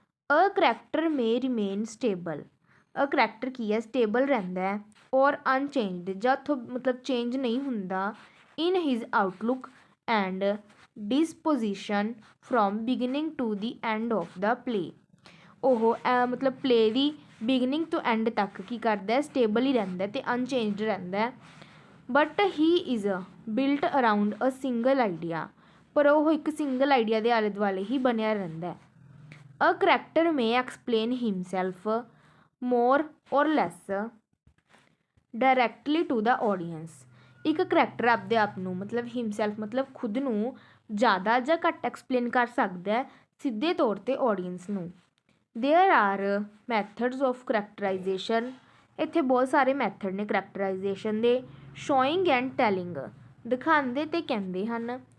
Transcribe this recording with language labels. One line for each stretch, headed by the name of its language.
Punjabi: ਅ character ਮੇ remain stable, ਅ character ਕੀ ਹੈ stable ਰਹਿੰਦਾ ਹੈ,
English: ਔਰ ਅਨਚੇਂਜਡ
Punjabi: ਜਾਂ ਉੱਥੋਂ ਮਤਲਬ ਚੇਂਜ ਨਹੀਂ ਹੁੰਦਾ,
English: In his outlook and disposition from beginning to the end of the play.
Punjabi: ਉਹ ਮਤਲਬ ਪਲੇ ਦੀ ਬਿਗਨਿੰਗ ਤੋਂ ਐਂਡ ਤੱਕ ਕੀ ਕਰਦਾ, ਸਟੇਬਲ ਹੀ ਰਹਿੰਦਾ ਅਤੇ ਅਨਚੇਂਜਡ ਰਹਿੰਦਾ।
English: but he is built around a single idea,
Punjabi: ਪਰ ਉਹ ਇੱਕ ਸਿੰਗਲ ਆਈਡੀਆ ਦੇ ਆਲੇ ਦੁਆਲੇ ਹੀ ਬਣਿਆ ਰਹਿੰਦਾ।
English: A character may explain himself more or less directly to the audience.
Punjabi: ਇੱਕ ਕਰੈਕਟਰ ਆਪਦੇ ਆਪ ਨੂੰ ਮਤਲਬ ਹਿਮਸੈਲਫ ਮਤਲਬ ਖੁਦ ਨੂੰ ਜ਼ਿਆਦਾ ਜਾਂ ਘੱਟ ਐਕਸਪਲੇਨ ਕਰ ਸਕਦਾ ਹੈ ਸਿੱਧੇ ਤੌਰ 'ਤੇ ਆਡੀਅੰਸ ਨੂੰ।
English: There are methods of characterization.
Punjabi: ਇੱਥੇ ਬਹੁਤ ਸਾਰੇ ਮੈਥਡ ਨੇ ਕਰੈਕਟਰਾਈਜੇਸ਼ਨ ਦੇ।
English: showing and telling,
Punjabi: ਦਿਖਾਉਂਦੇ ਅਤੇ ਕਹਿੰਦੇ ਹਨ।